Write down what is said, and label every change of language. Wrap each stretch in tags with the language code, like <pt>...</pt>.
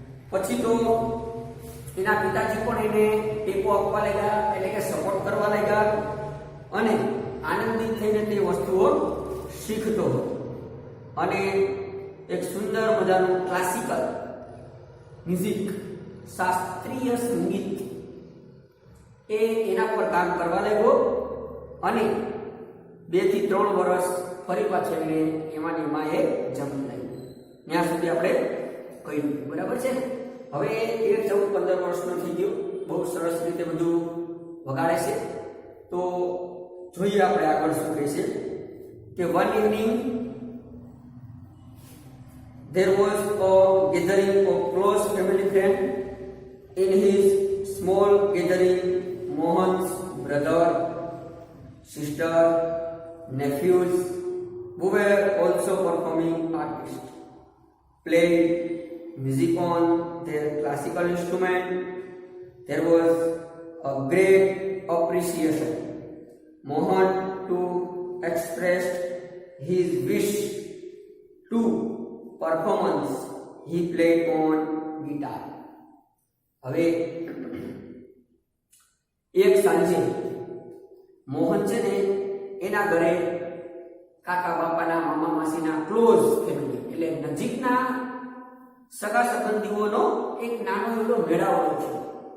<gu>પછી તો એના પિતાજી પણ એને ટેકો આપવા લાગ્યા, એટલે કે સપોર્ટ કરવા લાગ્યા અને આનંદિત થઈને તે વસ્તુઓ શીખતો હતો અને એક સુંદર મજાનું ક્લાસિકલ મ્યુઝિક, શાસ્ત્રીય સંગીત એના પર કામ કરવા લાગ્યો અને 2 થી 3 વર્ષ ફરી પાછો એને એમાં એ જમી લાગ્યું. ત્યાં સુધી આપણે કહ્યું બરાબર છે. હવે 13, 14, 15 વર્ષનો થઈ ગયો, બહુ સરસ રીતે બધું વગાડે છે. તો જોઈએ આપણે આગળ શું કહે છે કે</gu> <en>one evening there was a gathering of close family friends. In his small gathering, Mohan's brother, sister, nephews, who were also performing artists, played music on their classical instrument. There was a great appreciation. Mohan too expressed his wish to performance. He played on guitar.</en> <gu>હવે એક સાંજે મોહન છે ને એના ઘરે કાકા બાપાના, મામા માસીના ક્લોઝ ફેમિલી એટલે નજીકના સગા સંબંધીઓનો એક નાનો એવો મેળાવડો છે.</gu>